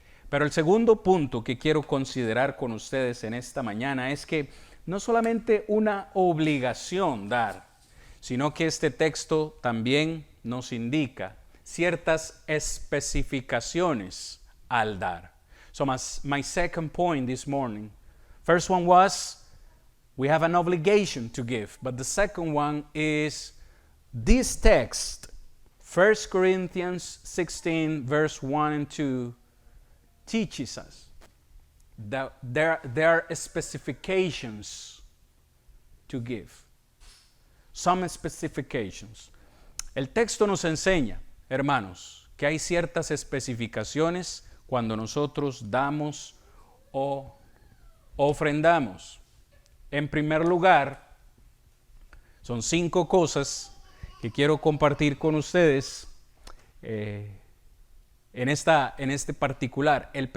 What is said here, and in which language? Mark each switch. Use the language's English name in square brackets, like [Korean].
[Spanish] Pero el segundo punto que quiero considerar con ustedes en esta mañana es que no solamente una obligación dar, sino que este texto también nos indica ciertas especificaciones al dar. [English] So my second point this morning, first one was we have an obligation to give, but the second one is this text, 1 Corinthians 16 verse 1 and 2, teaches us that there are specifications to give. Some specifications. [Spanish] El texto nos enseña, hermanos, que hay ciertas especificaciones cuando nosotros damos o ofrendamos. En primer lugar, son 5 cosas que quiero compartir con ustedes en este particular.